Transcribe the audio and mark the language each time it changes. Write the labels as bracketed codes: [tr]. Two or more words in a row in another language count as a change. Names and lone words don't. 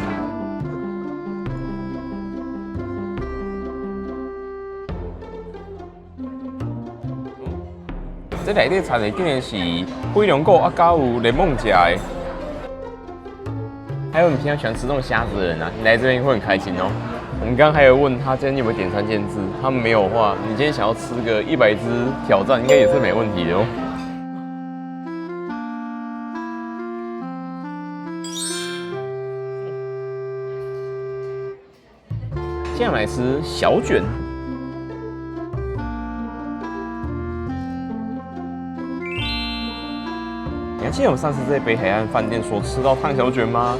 [zh] 這內底菜呢，竟然是飛龍果啊，加有檸檬汁的。還有你平常喜歡吃這種蝦子的人啊，你來這邊會很開心哦。我們剛剛還有問他今天有沒有點餐限制，他們沒有的話，你今天想要吃個100隻挑戰，應該也是沒問題的哦。接下來吃小卷。你還記得我們上次在北海岸飯店所吃到燙小卷嗎？